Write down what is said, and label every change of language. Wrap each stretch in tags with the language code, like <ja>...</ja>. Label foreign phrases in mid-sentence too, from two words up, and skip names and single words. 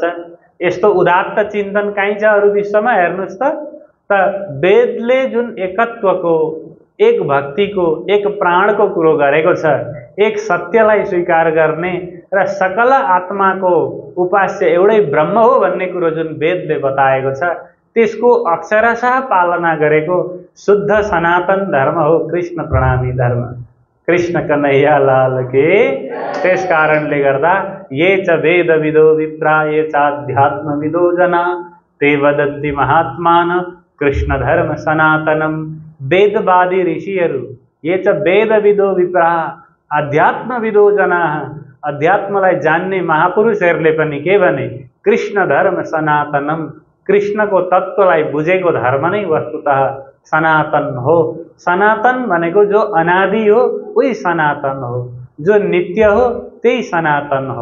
<ne>यस्तो उदात्त चिन्तन कहीँ छ अरू विश्वमा? हेर्नुहोस् त वेदले जुन एकत्वको, एक भक्तिको, एक प्राणको कुरो गरेको छ, एक सत्यलाई स्वीकार गर्ने र सकल आत्माको उपास्य एउटै ब्रह्म हो भन्ने कुरो जुन वेदले बताएको छ, त्यसको अक्षरशः पालना गरेको शुद्ध सनातन धर्म हो कृष्ण प्रणामी धर्म।</ne> <hi>कृष्ण कन्हैया लाल के।</hi> <ne>त्यस कारणले गर्दा</ne> <sa>ये च वेदविदो विप्रा ये चाध्यात्मविदो जना ते वदन्ति महात्मान कृष्ण धर्म सनातनम।</sa> <ne>वेदवादी ऋषिहरू,</ne> <sa>ये च वेदविदो विप्रा आध्यात्मविदो जना,</sa> <ne>अध्यात्मलाई जान्ने महापुरुषहरूले पनि के भने?</ne> <sa>कृष्ण धर्म सनातनम,</sa> <ne>कृष्णको तत्त्वलाई बुझेको धर्म नै वस्तुतः सनातन हो। सनातन भनेको जो अनादि हो उही सनातन हो, जो नित्य हो त्यही सनातन हो।</ne>